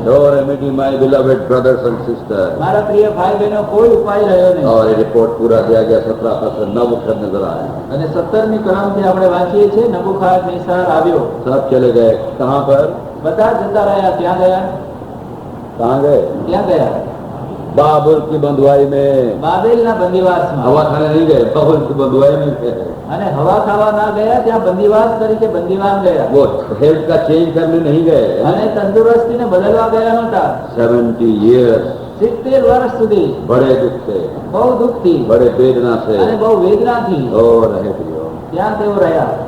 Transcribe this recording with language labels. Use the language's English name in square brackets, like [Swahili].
[English] No remedy, my beloved brothers and sisters. [Gujarati] મારા પ્રિય ભાઈ બહેનો, કોઈ ઉપાય રહ્યો નહીં। [Hindi] और ये रिपोर्ट पूरा दिया गया 17 पद से 9 अक्षर नजर आए। [Gujarati] અને 17મી કલમથી આપણે વાંચીએ છીએ, નબૂખદનેસ્સર આવ્યો। [Hindi] सब चले गए कहाँ पर? [Gujarati] બધા જતા રહ્યા। ક્યાં ગયા? [Hindi] कहाँ गए? [Gujarati] ક્યાં ગયા? [Hindi] बाबुल की बंधुआई में। [Gujarati] બાબેલના બંદીવાસમાં। [Hindi] हवा खाने नहीं गए, बाबुल की बंधुआई में गए। [Gujarati] અને હવા ખાવા ના ગયા, ત્યાં બંદીવાસ તરીકે બંદીવાન ગયા। [Hindi] वो हेल्थ का चेंज करने नहीं गए। [Gujarati] અને તંદુરસ્તીને બદલવા ગયા નહોતા। [English] 70 years [Gujarati] 70 વર્ષ સુધી [Hindi] बड़े दुख से, [Gujarati] બહુ દુઃખથી [Hindi] बड़े वेदना से [Gujarati] અને બહુ વેદનાથી [Hindi] और रहे प्रियो। [Gujarati] ત્યાં તેઓ રહ્યા।